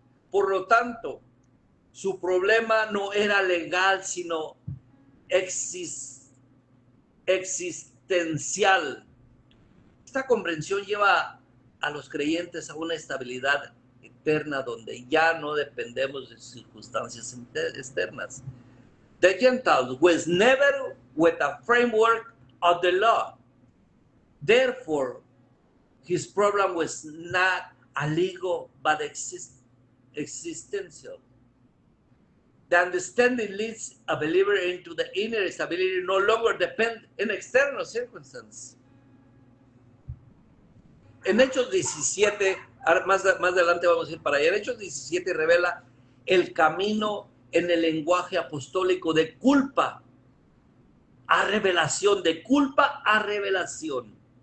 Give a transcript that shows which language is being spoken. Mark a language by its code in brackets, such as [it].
[es] Por lo tanto, su problema no era legal, sino existencial. Esta comprensión lleva a los creyentes a una estabilidad eterna donde ya no dependemos de circunstancias externas. [en] The Gentiles was never with a framework of the law. Therefore, his problem was not a legal but existential. The understanding leads a believer into the inner stability, no longer depend in external circumstances. [es] En Hechos 17, más adelante vamos a ir para allá, en Hechos 17 revela el camino en el lenguaje apostólico de culpa a revelación, de culpa a revelación.